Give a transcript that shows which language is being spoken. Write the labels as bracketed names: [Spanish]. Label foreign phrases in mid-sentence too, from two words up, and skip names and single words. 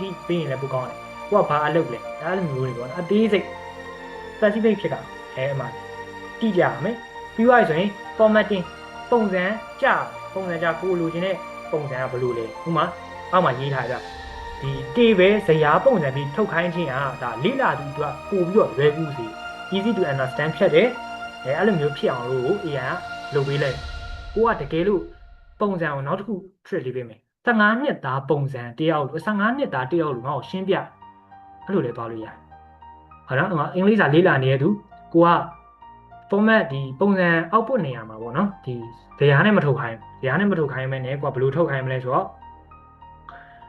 [Burmese] ပြီးပေးရင်လည်းပိုကောင်းတယ်ကိုကဘာအလုပ်လဲအဲ့လိုမျိုးတွေပေါ့နော်အသေးစိတ် specific ဖြစ်တာအဲ့မှာတိကျရမယ်ပြီးသွားပြီဆိုရင် formatting ပုံစံကြကို လိုချင်တဲ့ပုံစံကဘယ်လိုလဲဥမာအောက်မှာရေးထားကြဒီ table ဇယားပုံစံပြီးထုတ်ခိုင်းခြင်းဟာဒါလေ့ လာသူတို့ကပို့ပြီးတော့လွယ်ကူစေ [English] easy to understand [Burmese] ဖြစ်တယ်အဲ့လိုမျိုးဖြစ်အောင်လို့ AI ကလုပ်ပေးလိုက်ကိုကတကယ်လို့ပုံစံကိုနောက်တစ်ခု trick လေးပေးမယ်15နှစ်သားပုံစံတယောက်လို့15နှစ်သားတယောက်လို့ငါ့ကိုရှင်းပြအဲ့လိုလည်းသွားလို့ရတယ်ဟုတ်နော်အင်္ဂလိပ်စာလေ့လာနေတဲ့သူကိုက format ဒီပုံစံ output နေရာမှာပေါ့နော်ဒီဇယားနဲ့မထုတ်ခိုင်းမဲ့ねကိုကဘယ်လိုထုတ်ခိုင်းမလဲဆိုတော့